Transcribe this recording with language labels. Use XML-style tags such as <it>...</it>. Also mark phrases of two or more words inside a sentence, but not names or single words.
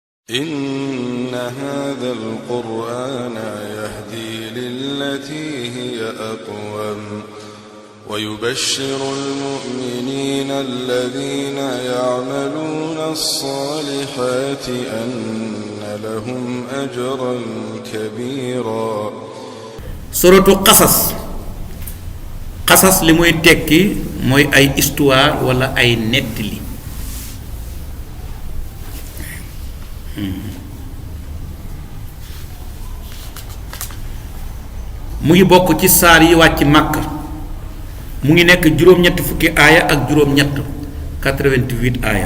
<ar>إن هذا القرآن يهدي للتي هي أقوم ويبشر المؤمنين الذين يعملون الصالحات أن لهم أجرا كبيرا.</ar> <wo>سورة قصص li muy tekki mooy ay histoire wala ay nettali. mu ngi bokk ci saar yi wàcc Makka mu ngi nekk juróom-ñett fukki aaya ak juróom-ñett 88 aaya.</wo>